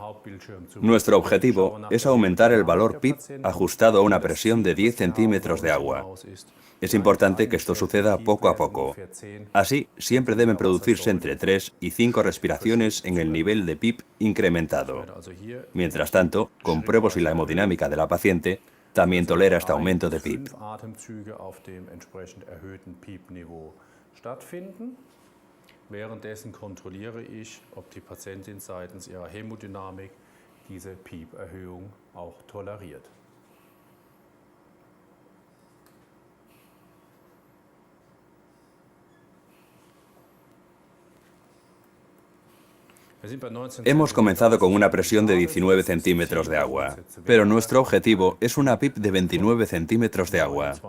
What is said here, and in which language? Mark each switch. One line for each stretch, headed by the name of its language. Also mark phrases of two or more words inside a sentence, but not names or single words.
Spanish: Nuestro objetivo es aumentar el valor PIP ajustado a una presión de 10 centímetros de agua. Es importante que esto suceda poco a poco. Así, siempre deben producirse entre 3 y 5 respiraciones en el nivel de PIP incrementado. Mientras tanto, compruebo si la hemodinámica de la paciente también tolera este aumento de PIP.
German: Währenddessen kontrolliere ich, ob die Patientin seitens ihrer Hämodynamik diese PIP-Erhöhung auch toleriert.
Spanish: Hemos comenzado con una presión de 19 centímetros de agua, pero nuestro objetivo es una PIP de 29 centímetros de agua.